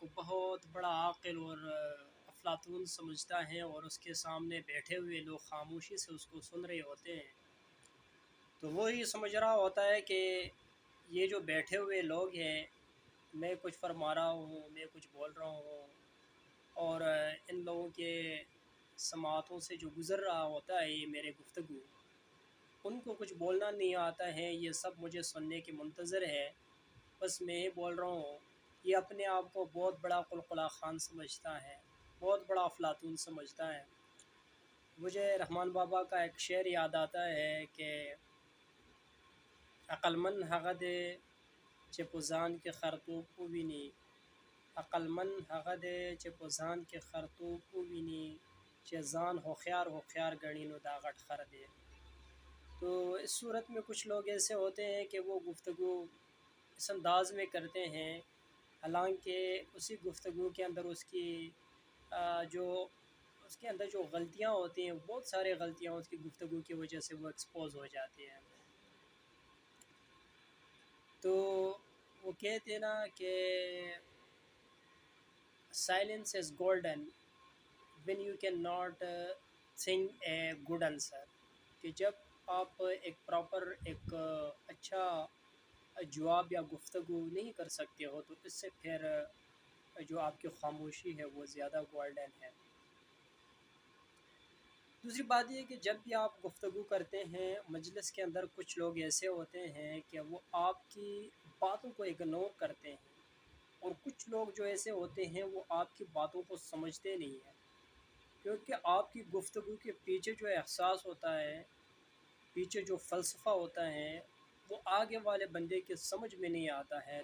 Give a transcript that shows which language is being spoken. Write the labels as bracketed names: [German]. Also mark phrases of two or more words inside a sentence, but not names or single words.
[Urdu] بہت بڑا عاقل اور افلاطون سمجھتا ہے، اور اس کے سامنے بیٹھے ہوئے لوگ خاموشی سے اس کو سن رہے ہوتے ہیں، تو وہ یہ سمجھ رہا ہوتا ہے کہ یہ جو بیٹھے ہوئے لوگ ہیں، میں کچھ فرما رہا ہوں، میں کچھ بول رہا ہوں، اور ان لوگوں کے سماعتوں سے جو گزر رہا ہوتا ہے یہ میرے گفتگو، ان کو کچھ بولنا نہیں آتا ہے، یہ سب مجھے سننے کے منتظر ہے، بس میں ہی بول رہا ہوں۔ یہ اپنے آپ کو بہت بڑا قلقلہ خان سمجھتا ہے، بہت بڑا افلاطون سمجھتا ہے۔ مجھے رحمان بابا کا ایک شعر یاد آتا ہے کہ [Pashto] عقل مند هغه دی چې په ځان کې خرطوب وویني، عقل مند هغه دی چې په ځان کې خرطوب وویني، چې ځان هوښیار هوښیار ګڼي نو دا غټ خر دی۔ [Urdu] تو اس صورت میں کچھ لوگ ایسے ہوتے ہیں کہ وہ گفتگو اس انداز میں کرتے ہیں، حالانکہ اسی گفتگو کے اندر جو اس کے اندر جو غلطیاں ہوتی ہیں، بہت سارے غلطیاں اس کی گفتگو کی وجہ سے وہ ایکسپوز ہو جاتی ہیں۔ تو وہ کہتے ہیں نا کہ [English] silence is golden when you cannot think a good answer، [Urdu] کہ جب آپ ایک اچھا جواب یا گفتگو نہیں کر سکتے ہو تو اس سے پھر جو آپ کی خاموشی ہے وہ زیادہ گولڈن ہے۔ دوسری بات یہ کہ جب بھی آپ گفتگو کرتے ہیں مجلس کے اندر، کچھ لوگ ایسے ہوتے ہیں کہ وہ آپ کی باتوں کو اگنور کرتے ہیں، اور کچھ لوگ جو ایسے ہوتے ہیں وہ آپ کی باتوں کو سمجھتے نہیں ہیں، کیونکہ آپ کی گفتگو کے پیچھے جو احساس ہوتا ہے، پیچھے جو فلسفہ ہوتا ہے، وہ آگے والے بندے کے سمجھ میں نہیں آتا ہے۔